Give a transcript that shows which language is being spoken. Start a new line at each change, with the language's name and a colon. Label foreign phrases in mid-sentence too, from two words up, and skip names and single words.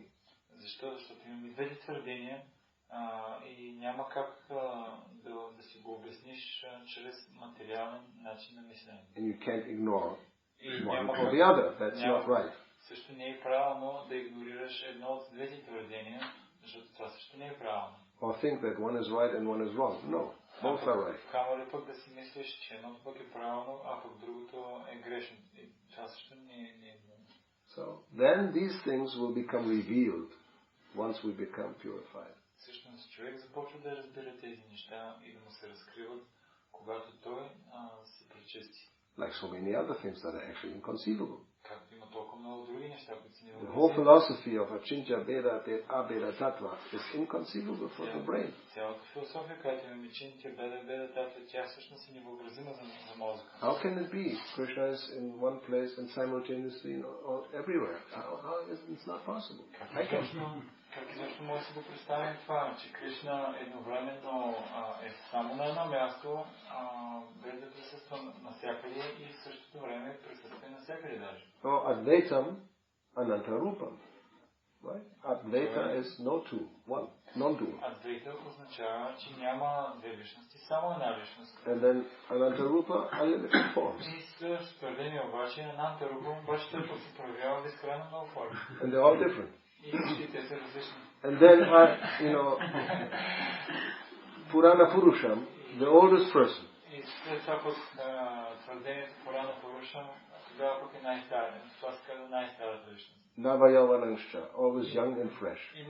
Bulgarian: Защото имаме двете твърдения и няма как да си го обясниш чрез материален начин на мислене.
English: And you can't ignore one or the other. That's not right.
Bulgarian: Също не е правилно да игнорираш едно от двете твърдения, защото това също не е правилно.
English: Or think that one is right and one is wrong. No, both are right.
Bulgarian: Камо ли пък да си мислиш, че едното пък е правилно, а пък другото е грешно. Това също не е.
English: So then these things will become revealed once we become purified.
Bulgarian: Всъщност човек започва да разбира тези неща и да му се разкриват, когато той се пречисти.
English: Like so many other things that are actually inconceivable.
Bulgarian: Както има толкова много други неща, които си невъзможни.
English: The whole philosophy of Achintya Beda Abeda Tattva is inconceivable for the brain.
Bulgarian: Цялата философия, която имаме Achintya Beda Tattva, тя всъщност е невъобразима за мозъка.
English: How can it be? Krishna is in one place and simultaneously everywhere. It's not possible.
Bulgarian: Как изобщо може да си го представим това, че Кришна едновременно е само на едно място, без да присъства навсякъде и в същото време присъства навсякъде даже.
Sanskrit: Advaitam Anantarupam.
English: Right? Advaita is no two, one, non-dual.
Bulgarian: Advaita означава, че няма две личности, само една личност.
English: And then Anantarupa, unlimited forms.
Bulgarian: И следващото твърдение обаче, Анантарупа, обаче той се проявява безкрайно много форми.
English: And they're all different. And then,
Sanskrit: Purana Purusham,
English: the oldest person. Navayavananscha, always young and fresh.